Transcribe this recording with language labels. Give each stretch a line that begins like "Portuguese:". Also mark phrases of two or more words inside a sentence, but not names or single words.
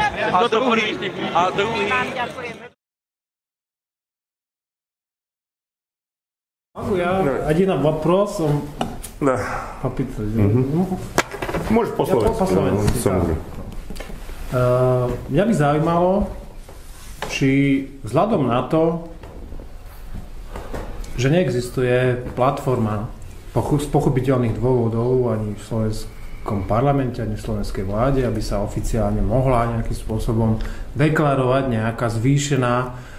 Slovak: A druhý.
Russian: Могу я один вопрос? Да. Можешь по-словensky.
Slovak: Mňa by zaujímalo, či vzhľadom na to, že neexistuje platforma z pochopiteľných dôvodov ani v slovenskom parlamente, ani v slovenskej vláde, aby sa oficiálne mohla nejakým spôsobom deklarovať nejaká zvýšená